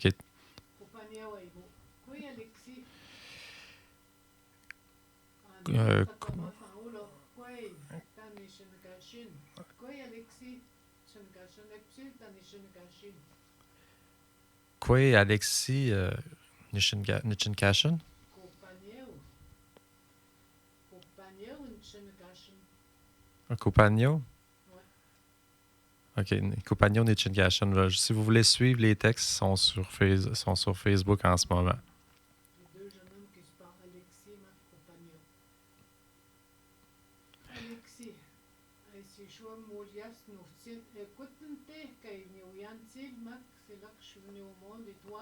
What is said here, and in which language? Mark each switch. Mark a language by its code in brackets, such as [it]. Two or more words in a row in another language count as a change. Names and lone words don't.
[fr] Compagno, oui. Quoi Alexis? Quoi Alexis Nishinkashin? Compagno? OK. Compagno Nishinkashin. Si vous voulez suivre, les textes sont sur Facebook en ce moment. Les deux jeunes hommes qui se parlent, Alexis et Compagno. Alexis, c'est chaud, Molias, nous écoute-nous, c'est là que je suis venu au monde, et toi?